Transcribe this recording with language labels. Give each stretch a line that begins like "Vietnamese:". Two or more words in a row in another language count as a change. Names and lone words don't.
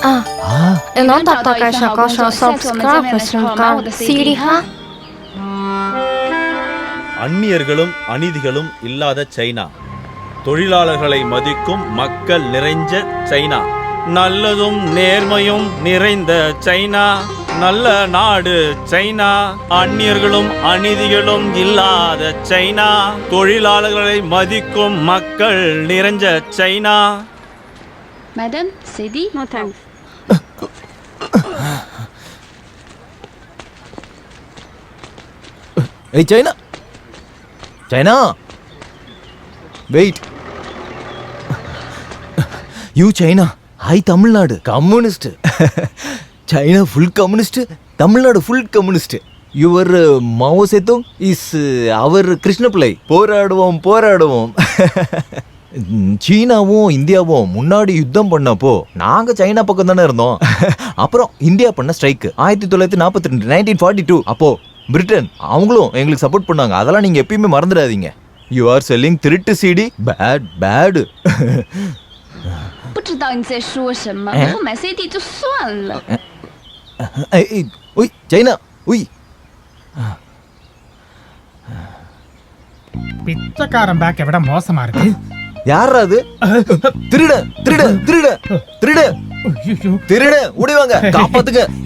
Tamil: அந்நியர்களும் அநீதிகளும் இல்லாத சைனா, தொழிலாளர்களை மதிக்கும் மக்கள் நிறைஞ்ச சைனா, நல்லதும் நேர்மையும் நிறைந்த சைனா, நல்ல நாடு சைனா, அந்நியர்களும் அநீதிகளும் இல்லாத சைனா, தொழிலாளர்களை மதிக்கும் மக்கள் நிறைஞ்ச சைனா.
English: Madam, Sidi? No thanks. Hey, China! Wait. You China, I Tamil Nadu. Communist. China full communist, Tamil Nadu full communist. Your Mao Zedong is our Krishna Pillai.
Tamil: போராடுவோம். சீனாவும் இந்தியாவும் முன்னாடி யுத்தம் பண்ணப்போ நாங்க சைனா பக்கம் தானே இருந்தோம். அப்புறம் இந்தியா பண்ண ஸ்ட்ரைக் 1942, 1942. அப்போ பிரிட்டன் அவங்களும் எங்களுக்கு சப்போர்ட் பண்ணாங்க. அதெல்லாம் நீங்க எப்பயுமே மறந்துடாதீங்க.
English: you are selling திருட்டு CD. bad.
Chinese: 不知道你在说什么，不买 CD 就算了。
English: why China why.
Tamil: பிச்சைக்காரன் பேக்கை விட மோசமா இருக்கு. யாரா அது? திருட ஓடிவாங்க, காப்பாத்துங்க.